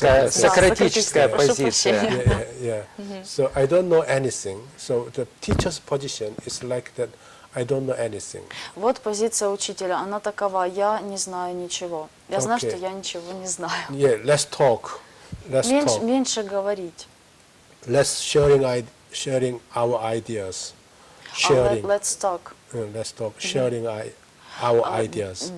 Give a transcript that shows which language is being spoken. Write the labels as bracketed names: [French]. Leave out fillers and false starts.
[Russian] Сократическая позиция. [English] Yeah. So I don't know anything. So the teacher's position is like that. I don't know anything. [Russian] Вот позиция учителя, она такова: я не знаю ничего. Я знаю, что я ничего не знаю. [English] Yeah, let's talk. [Russian] Меньше говорить. [English] Let's sharing our ideas. Sharing. Let's talk. Let's talk. Sharing our ideas.